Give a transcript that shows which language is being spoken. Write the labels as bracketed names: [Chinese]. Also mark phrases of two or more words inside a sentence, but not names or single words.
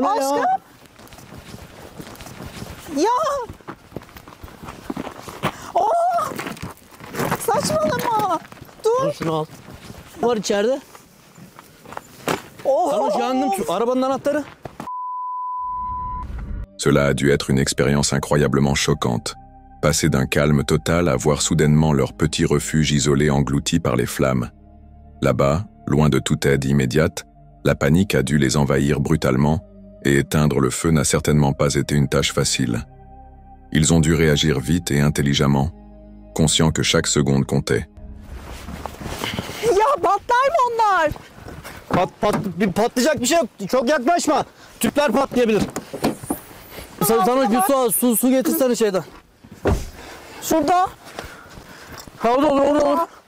[Turkish] Aşkım. ya? Ya. Oh. Saçmalama. Dur. Al şunu al. Var içeride. Oh. Sana yandım şu arabanın anahtarı. [French] Cela a dû être une expérience incroyablement choquante. Passer d'un calme total à voir soudainement leur petit refuge isolé englouti par les flammes. Là-bas, loin de toute aide immédiate, la panique a dû les envahir brutalement et éteindre le feu n'a certainement pas été une tâche facile. Ils ont dû réagir vite et intelligemment, conscients que chaque seconde comptait. [Turkish] Ya patlar mı onlar? Patlayacak bir şey yok. Çok yaklaşma. Tüpler patlayabilir. Sana bir su getirsene şeyden. Şurada. Ha orada olur.